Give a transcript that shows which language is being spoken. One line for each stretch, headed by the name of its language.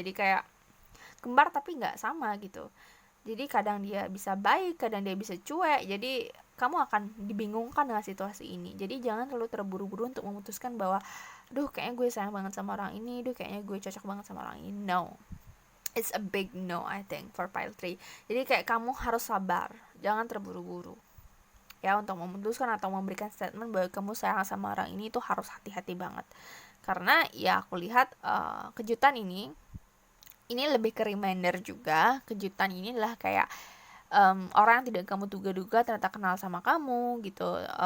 Indonesian: Jadi kayak kembar tapi nggak sama gitu. Jadi kadang dia bisa baik, kadang dia bisa cuek. Jadi kamu akan dibingungkan dengan situasi ini. Jadi jangan terlalu terburu-buru untuk memutuskan bahwa duh kayaknya gue sayang banget sama orang ini, duh kayaknya gue cocok banget sama orang ini.
English: No. It's a big no, I think, for pile 3.
Indonesian: Jadi kayak kamu harus sabar, jangan terburu-buru. Ya, untuk memutuskan atau memberikan statement bahwa kamu sayang sama orang ini itu harus hati-hati banget. Karena ya aku lihat kejutan ini lebih ke reminder juga. Kejutan ini adalah kayak orang yang tidak kamu duga-duga ternyata kenal sama kamu gitu.